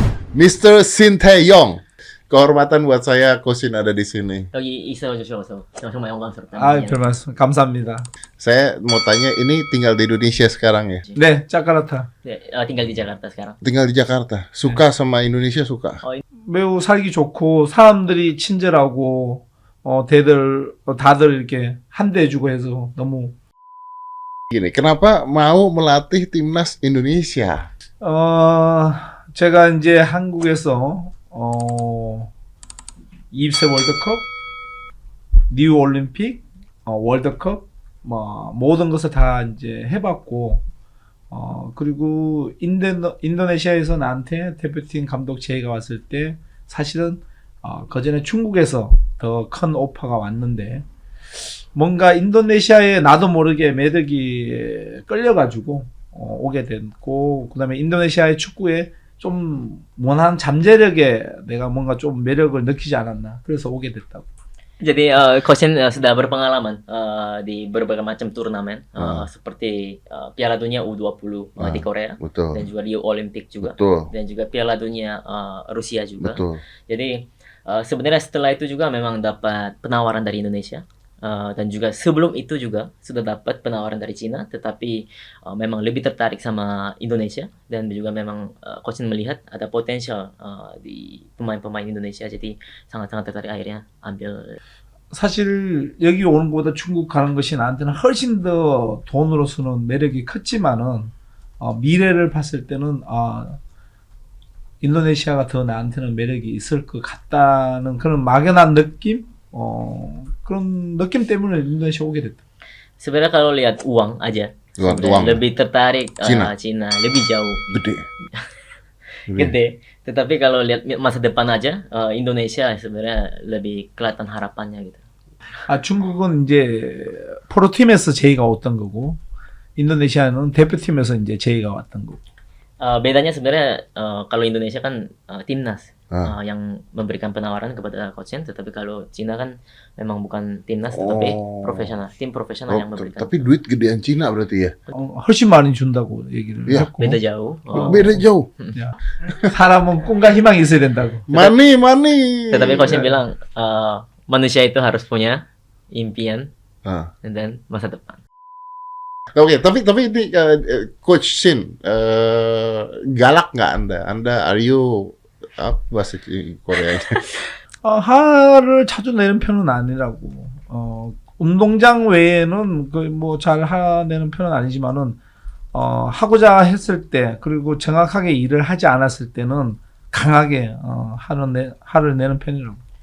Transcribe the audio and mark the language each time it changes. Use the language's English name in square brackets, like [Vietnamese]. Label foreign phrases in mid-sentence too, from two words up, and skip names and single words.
[Indonesian] Mr. Shin Tae-yong. Kehormatan buat saya Coach Shin ada di sini. [Korean] 여기 있어주셔서 정말 영광스럽다. 별말씀. 감사합니다. [Indonesian] Saya mau tanya, ini tinggal di Indonesia sekarang ya? [Korean] 네, 자카르타. 네, [Indonesian] tinggal di Jakarta sekarang. Tinggal di Jakarta. Suka sama Indonesia, suka? [Korean] 매우 살기 좋고 사람들이 친절하고 다들 이렇게 환대해주고 해서 너무 [Indonesian] Gini, kenapa mau melatih timnas Indonesia? [Korean] 제가 이제 한국에서 20세 월드컵, 리우 올림픽, 월드컵 뭐 모든 것을 다 이제 해봤고 그리고 인도네시아에서 나한테 대표팀 감독 제의가 왔을 때 사실은 그전에 중국에서 더 큰 오퍼가 왔는데 뭔가 인도네시아에 나도 모르게 매력이 끌려가지고 오게 됐고 그다음에 인도네시아의 축구에 좀 원하는 잠재력에 내가 뭔가 좀 매력을 느끼지 않았나 그래서 오게 됐다고. [Indonesian] Jadi Coach Shin sudah berpengalaman di berbagai macam turnamen seperti Piala Dunia U20 di Korea, betul. Dan juga Rio Olympic juga, betul. Dan juga Piala Dunia Rusia juga. Betul. Jadi sebenarnya setelah itu juga memang dapat penawaran dari Indonesia. Dan juga sebelum itu juga sudah dapat penawaran dari Cina, tetapi memang lebih tertarik sama Indonesia dan juga memang Coach Shin melihat ada potensial di pemain-pemain Indonesia, jadi sangat-sangat tertarik akhirnya ambil. [Korean] 사실 여기 오는 것보다 중국 가는 것이 나한테는 훨씬 더 돈으로서는 매력이 컸지만은 미래를 봤을 때는 인도네시아가 더 나한테는 매력이 있을 것 같다는 그런 막연한 느낌? 그런 느낌 때문에 인도네시아 오게 됐다. [Indonesian] Sebenarnya kalau lihat uang aja, uang. lebih tertarik Cina. Cina lebih jauh. Gede. Tetapi kalau lihat masa depan aja, Indonesia sebenarnya lebih kelihatan harapannya gitu. [Korean] 중국은 이제 프로팀에서 제의가 왔던 거고, 인도네시아는 대표팀에서 이제 제의가 왔던 거고. [Indonesian] Bedanya sebenarnya kalau Indonesia kan timnas yang memberikan penawaran kepada Coach Shin, tetapi kalau Cina kan memang bukan timnas tetapi profesional, tim profesional yang memberikan. Tapi duit gedean Cina berarti ya? [Korean] 훨씬 많이 준다고 얘기를 했고. [Indonesian] Beda jauh. Beda jauh. [Korean] 야, 사람은 꿈과 희망이 있어야 된다고. [Indonesian] Money. Tetapi Coach Shin bilang manusia itu harus punya impian dan masa depan. Oke, tapi ini Coach Shin, galak nggak Anda [English] are you [Indonesian] bahasa Koreanya? [Korean] 화를 자주 내는 편은 아니라고. 운동장 외에는 뭐 잘 화내는 편은 아니지만은 하고자 했을 때 그리고 정확하게 일을 하지 않았을 때는 강하게 화를 내는 편이라고.